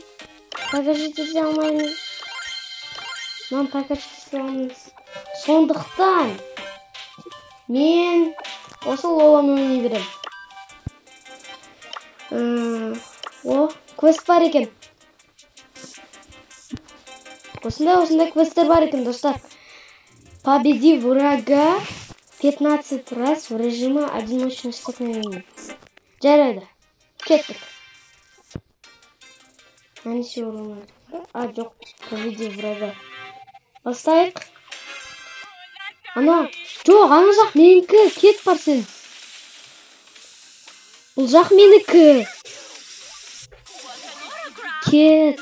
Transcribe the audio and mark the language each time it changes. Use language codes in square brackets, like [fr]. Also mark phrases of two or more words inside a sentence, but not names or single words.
[kk] Прокачать ете алмаймын. Мен прокачать ете алмаймын. Сондықтан мен осы Лоланы ойнай беремін. О, квест бар екен. Осындай квесттер бар екен, достар. [ru] Победи врага 15 раз в режиме одиночного столкновения. [kk] Жарайды. Кеттік. Нәнесе орын. Жоқ, [ru] победи врага. [kk] Бастайық. Ана, жоқ, ана жақ менікі. Кет бар сен. Бұл жақ менікі. Кет.